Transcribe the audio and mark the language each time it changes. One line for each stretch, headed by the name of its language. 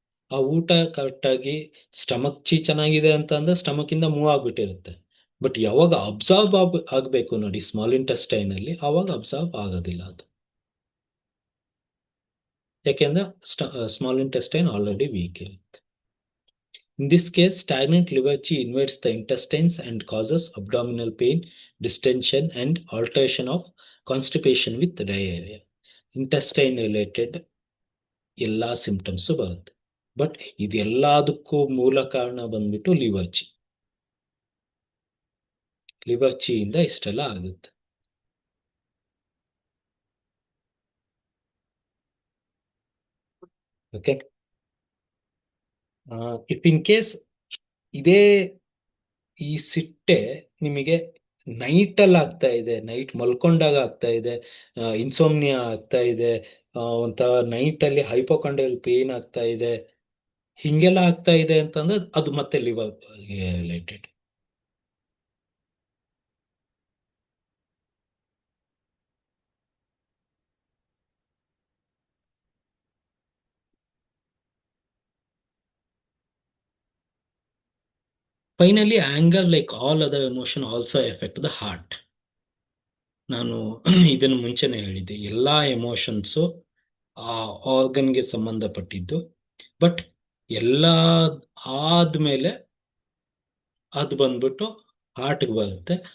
Kannada: ಆ ಊಟ ಕರೆಕ್ಟಾಗಿ ಸ್ಟಮಕ್ ಚೆನ್ನಾಗಿದೆ ಅಂತ ಅಂದ್ರೆ ಸ್ಟಮಕ್ ಇಂದ ಮೂವ್ ಆಗ್ಬಿಟ್ಟಿರುತ್ತೆ. ಬಟ್ ಯಾವಾಗ ಅಬ್ಸಾರ್ಬ್ ಆಗಬೇಕು ನೋಡಿ ಸ್ಮಾಲ್ ಇಂಟೆಸ್ಟೈನ್ ಅಲ್ಲಿ, ಆವಾಗ ಅಬ್ಸಾರ್ಬ್ ಆಗೋದಿಲ್ಲ ಅದು. ಯಾಕೆಂದ್ರೆ ಸ್ಮಾಲ್ ಇಂಟೆಸ್ಟೈನ್ ಆಲ್ರೆಡಿ ವೀಕ್ ಇರುತ್ತೆ.
English: In this case, stagnant liver chi invades the intestines and causes abdominal pain, distension, and alteration of constipation with diarrhea. Intestine related
Kannada: ಎಲ್ಲ ಸಿಂಪ್ಟಮ್ಸ್ ಬರುತ್ತೆ. ಬಟ್ ಇದೆಲ್ಲದಕ್ಕೂ ಮೂಲ ಕಾರಣ ಬಂದ್ಬಿಟ್ಟು ಲಿವರ್ ಚಿ. ಲಿವರ್ ಚಿಯಿಂದ ಇಷ್ಟೆಲ್ಲ ಆಗುತ್ತೆ. ಓಕೆ,
English: if in case
Kannada: ಇದೇ ಈ ಸಿಟ್ಟೆ ನಿಮಗೆ ನೈಟಲ್ಲಿ ಆಗ್ತಾ ಇದೆ, ನೈಟ್ ಮಲ್ಕೊಂಡಾಗ ಆಗ್ತಾ ಇದೆ, ಇನ್ಸೋಮ್ನಿಯಾ ಆಗ್ತಾ ಇದೆ, ಒಂಥರ ನೈಟಲ್ಲಿ ಹೈಪೋಕಾಂಡ್ರಿಯಲ್ ಪೇನ್ ಆಗ್ತಾ ಇದೆ, ಹಿಂಗೆಲ್ಲ ಆಗ್ತಾ ಇದೆ ಅಂತಂದ್ರೆ ಅದು ಮತ್ತೆ liver related.
English: Finally, anger, like all other emotion, also affect the heart.
Kannada: ನಾನು ಇದನ್ನು ಮುಂಚೆನೆ ಹೇಳಿದ್ದೆ, ಎಲ್ಲ ಎಮೋಷನ್ಸು ಆ ಆರ್ಗನ್ಗೆ ಸಂಬಂಧಪಟ್ಟಿದ್ದು. ಬಟ್ ಎಲ್ಲ ಆದ್ಮೇಲೆ ಅದು ಬಂದ್ಬಿಟ್ಟು ಹಾರ್ಟ್ಗೆ ಬರುತ್ತೆ.